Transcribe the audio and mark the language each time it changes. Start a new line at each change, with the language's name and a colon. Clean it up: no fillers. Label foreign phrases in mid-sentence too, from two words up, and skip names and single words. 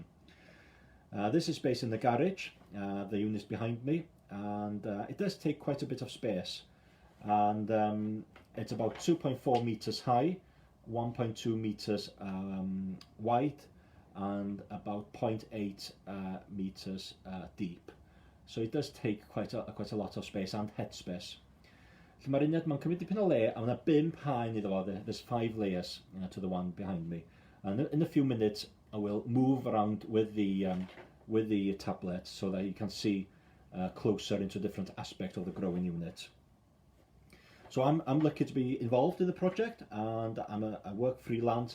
English: This is based in the garage, the unit's behind me, and it does take quite a bit of space, and it's about 2.4 meters high, 1.2 meters wide, and about 0.8 meters deep. So it does take quite a lot of space and headspace.
Welsh: Mae'r uned mae'n cymryd dipyn o le, a mae 5 haen iddo fo.
English: There's 5 layers to the one behind me. And in a few minutes, I will move around with the tablet so that you can see closer into different aspects of the growing unit. So I'm lucky to be involved in the project, and I work freelance.